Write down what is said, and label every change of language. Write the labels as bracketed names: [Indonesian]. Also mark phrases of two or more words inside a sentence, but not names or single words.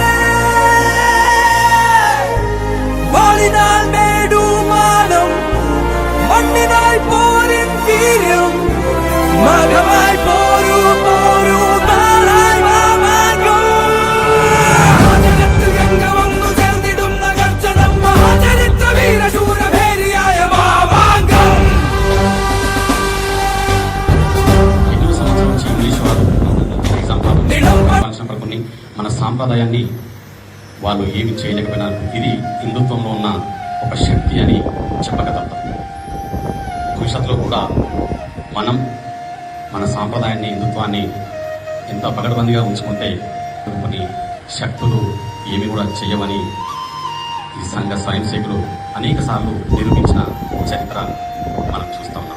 [Malayalam] വാളിനാൽ നേടുമാനം മണ്ണിനായി പോരിൻ വീര്യം മകമായി പോരൂ പോരൂ നാളായി മാമാങ്കം ഗംഗവന്നു ചേർന്നിടുന്ന ഗർജനം മഹാചരിത്ര വീരശൂരഭേരിയായ മാമാങ്കം. [Telugu] మన సాంప్రదాయాన్ని వాళ్ళు ఏమి చేయలేకపోయినారు. ఇది హిందుత్వంలో ఉన్న ఒక శక్తి అని చెప్పగలుగుతాం. భవిష్యత్తులో కూడా మనం మన సాంప్రదాయాన్ని హిందుత్వాన్ని ఎంత పగడబందిగా ఉంచుకుంటే కొన్ని శక్తులు ఏమి కూడా చేయవని ఈ సంఘ స్వయం సేవకులు అనేక సార్లు నిరూపించిన చరిత్ర మనం చూస్తా ఉన్నాం.